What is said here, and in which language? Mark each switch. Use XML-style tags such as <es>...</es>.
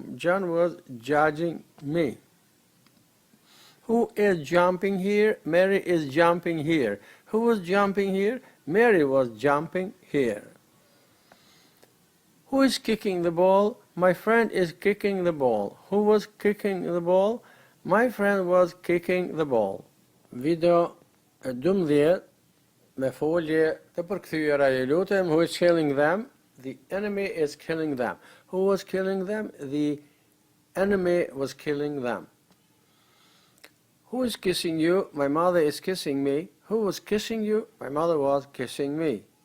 <en>John was judging me. Who is jumping here? Mary is jumping here. Who was jumping here? Mary was jumping here. Who is kicking the ball? My friend is kicking the ball. Who was kicking the ball? My friend was kicking the ball.</en> <sq>Video 12 me folje të përkthyera, ju lutem.</sq> <en>Who is killing them? The enemy is killing them. Who was killing them? The enemy was killing them. Who is kissing you? My mother is kissing me. Who was kissing you? My mother was kissing me.</en>